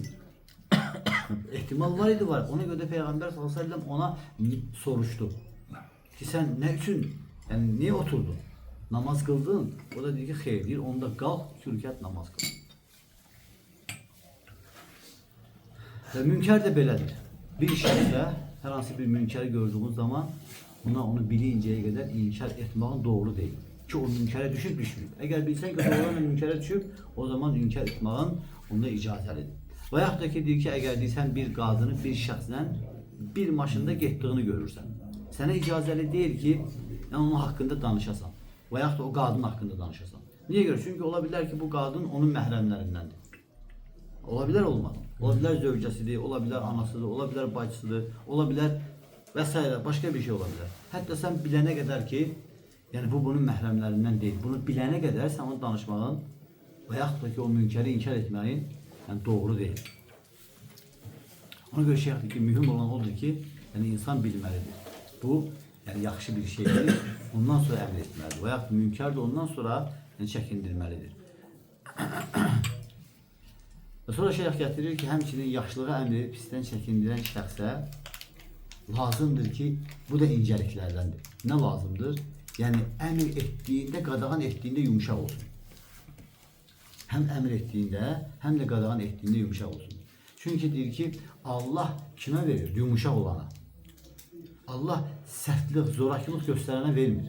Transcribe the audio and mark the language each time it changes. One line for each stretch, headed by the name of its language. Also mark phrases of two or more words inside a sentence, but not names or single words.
Azerbaijani: İhtimal var idi var.
Turkish: Ona göre Peygamber
Arabic: صلى الله عليه وسلم
Turkish: ona soruştu. Ki sen ne için, yani niye oturdun? Namaz kıldın. O da dedi ki hayır, deyir, onda kalk 2 rekat namaz kıl.
Azerbaijani: Ve münker de belədir. Bir şəxsə hər hansı bir münkəri gördüğümüz zaman
Turkish: onu bilinceye kadar
Azerbaijani: inkar etməyin doğru değil.
Turkish: Ki o münkere düşüp düşmüyor.
Azerbaijani: Eğer bilsen ki doğrudan münkere düşüp o zaman inkar etməyin onda icazəlidir. Və yaxud da ki deyir ki eğer deyirsən bir qadını bir şəxslə bir maşında getdiyini görürsən. Sənə icazəli değil ki yani onun hakkında danışasan. Və yaxud da o qadın hakkında danışasan. Niye göre? Çünkü olabilir ki bu qadın onun məhrəmlərindəndir. Olabilir olmaz. Olabilir zövcəsidir, olabilir anasıdır, olabilir bacısıdır, olabilir vesaire başka bir şey olabilir.
Turkish: Hatta sen bilene kadar ki yani bu bunun məhrəmlərindən değil.
Azerbaijani: Bunu bilene kadar sen onu danışmağın və yaxud da ki o münkəri inkar etməyin yani doğru değil. Ona göre şey ki mühim olan odur ki yani insan bilməlidir. Bu yani yaxşı bir şeydir. Ondan sonra əmr etməlidir. Və yaxud münkər də ondan sonra yani çəkindirməlidir. Ve sonra şeyh getirir ki həmçinin yaxşılığa əmr edib pisdən çəkindirən şəxsə lazımdır ki bu da incəliklərdəndir. Ne lazımdır? Yani əmr ettiğinde, qadağan ettiğinde yumuşak olsun. Hem əmr ettiğinde hem de qadağan ettiğinde yumuşak olsun. Çünkü deyir ki Allah kime verir?
Turkish: Yumuşak olana.
Azerbaijani: Allah sərtlik, zorakılıq göstərənə vermir.